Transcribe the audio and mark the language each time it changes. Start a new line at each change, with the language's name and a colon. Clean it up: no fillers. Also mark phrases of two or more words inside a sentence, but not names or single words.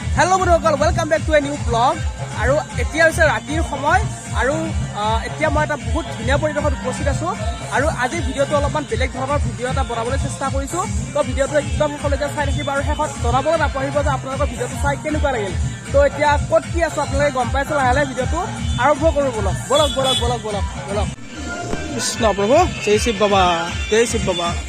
Assamese: হেলো বন্ধুসকল
English: welcome back to a new blog
Assamese: আৰু এতিয়া হৈছে ৰাতিৰ সময় আৰু এতিয়া মই এটা বহুত ধুনীয়া পৰিৱেশত উপস্থিত আছো আৰু আজি ভিডিওটো অলপমান বেলেগ ধৰণৰ ভিডিও এটা বনাবলৈ চেষ্টা কৰিছো তো ভিডিওটো একদম শেষলৈকে চাই থাকিবা আৰু শেষত জনাবলৈ নাপাহৰিব যে আপোনালোকৰ ভিডিওটো চাই কেনেকুৱা লাগিল তো এতিয়া ক'ত কি আছে আপোনালোকে গম পাইছে লাহে ভিডিওটো আৰম্ভ কৰো বলক কৃষ্ণ প্ৰভু জয় শিৱ বাবা